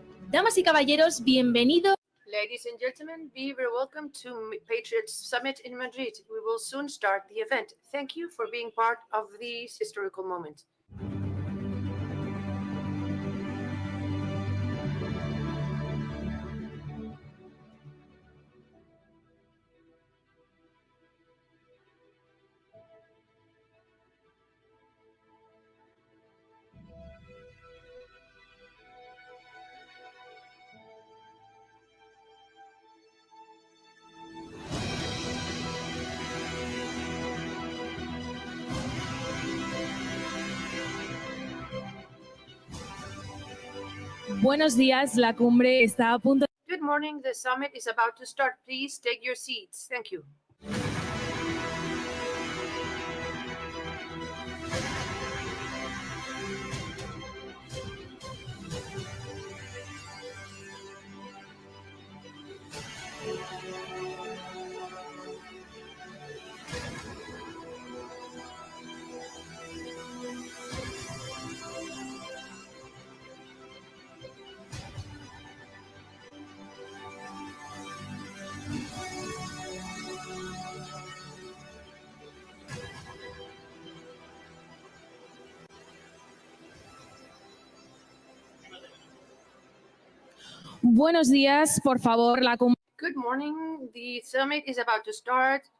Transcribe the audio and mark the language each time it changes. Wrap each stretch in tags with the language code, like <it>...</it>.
<es>Damas y caballeros, bienvenidos.</es> <en>Ladies and gentlemen, be very welcome to Patriots Summit in Madrid. We will soon start the event. Thank you for being part of this historical moment.</en> <es>Buenos días, la cumbre está a punto.</es> <en>Good morning, the summit is about to start. Please take your seats. Thank you.</en> <es>Buenos días, por favor, la cumbre.</es> <en>Good morning, the summit is about to start.</en>